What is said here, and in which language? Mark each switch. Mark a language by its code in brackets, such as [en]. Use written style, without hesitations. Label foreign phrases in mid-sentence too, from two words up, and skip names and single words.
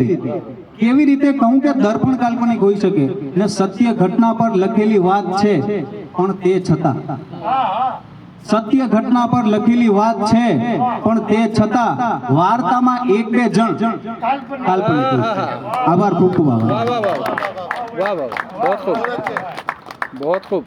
[gu] કેવી રીતે કહું કે દર્પણ કાલ્પનિક હોઈ શકે? ને સત્ય ઘટના પર લખેલી વાત છે, પણ તે છતાં સત્ય ઘટના પર લખેલી વાત છે, પણ તે છતાં વાર્તામાં એક બે જણ કાલ્પનિક હોય છે. આભાર, ખૂબ ખૂબ આભાર. [hi] वाह वाह वाह वाह वाह बहुत खूब बहुत खूब